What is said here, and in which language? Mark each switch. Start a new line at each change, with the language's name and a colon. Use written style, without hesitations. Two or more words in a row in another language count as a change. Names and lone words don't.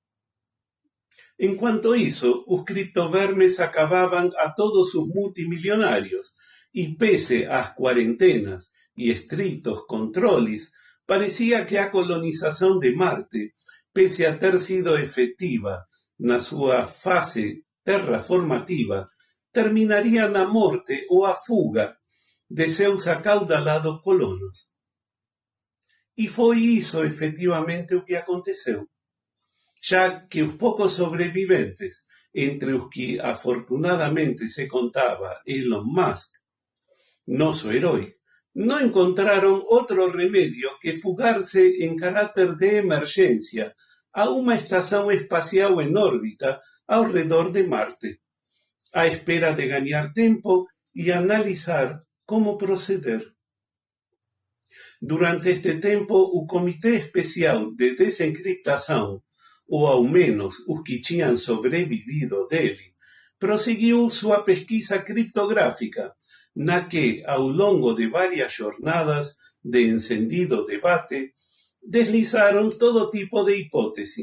Portuguese: Enquanto isso, os criptovermes acabavam a todos os multimilionários, e pese às quarentenas e estritos controles,
Galician: parecía que a colonización de Marte, pese a ter sido efectiva na súa fase terraformativa, terminaría na morte ou a fuga de seus acaudalados colonos. E foi iso efectivamente o que aconteceu, xa que os poucos sobreviventes, entre os que afortunadamente se contaba Elon Musk, noso herói,
Spanish: no encontraron otro remedio que fugarse en carácter de emergencia a una estación espacial en órbita alrededor de Marte, a espera de ganar tiempo y analizar cómo proceder. Durante este tiempo, o Comité Especial de Desencriptación,
Portuguese: ou ao menos os que tinham sobrevivido dele, prosseguiu sua pesquisa criptográfica, na que, ao longo de várias jornadas de encendido debate, deslizaram todo tipo de hipótese.